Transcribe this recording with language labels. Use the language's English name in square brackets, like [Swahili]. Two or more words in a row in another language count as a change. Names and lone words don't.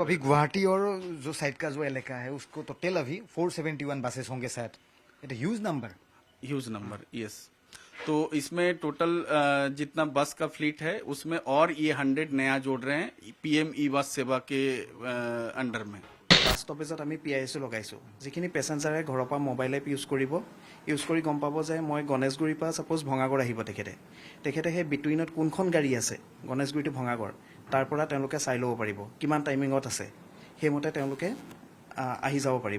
[Hindi] अभी गुवाहाटी और जो साइड का जो इलाका है उसको टोटल अभी 471 बसेस होंगे शायद। [English] it huge number yes. तो इसमें टोटल जितना बस का फ्लीट है उसमें और ये 100 नया जोड़ रहे हैं PM ई-बस सेवा के अंडर में। [Assamese] বাছ ষ্টপেজত আমি PIS লগাইছোঁ, যিখিনি পেচেঞ্জাৰে ঘৰৰ পৰা [English] mobile app use [Assamese] কৰি গম পাব যে মই গণেশগুৰিৰ পৰা ছাপ'জ ভঙাগড় আহিব, তেখেতে সেই বিটুইনত কোনখন গাড়ী আছে গণেশগুৰি টু ভঙাগড়, তাৰ পৰা তেওঁলোকে চাই ল'ব পাৰিব কিমান টাইমিঙত আছে, সেইমতে তেওঁলোকে আহি যাব পাৰিব।